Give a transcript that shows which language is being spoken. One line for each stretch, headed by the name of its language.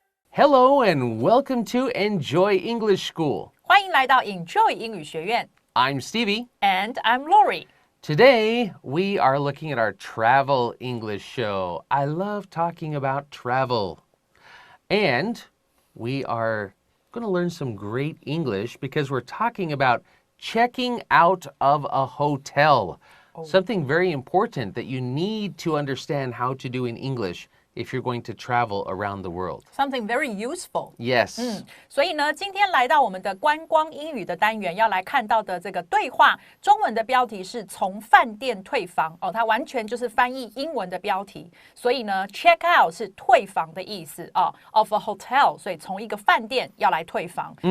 English: Hello and welcome to Enjoy English School.
Chinese: 欢迎来到 Enjoy 英语学院。
English: I'm Stevie. And I'm Laurie. Today, we are looking at our travel English show. I love talking about travel. And we are going to learn some great English because we're talking about checking out of a hotel. Something very important that you need to understand how to do in English if you're going to travel around the world. Something very useful. Yes.
Chinese: 所以呢，今天来到我们的观光英语的单元，要来看到的这个对话，中文的标题是从饭店退房哦，它完全就是翻译英文的标题。所以呢 ，check out 是退房的意思哦 ，
English: of a hotel，
Chinese: 所以从一个饭店要来退房。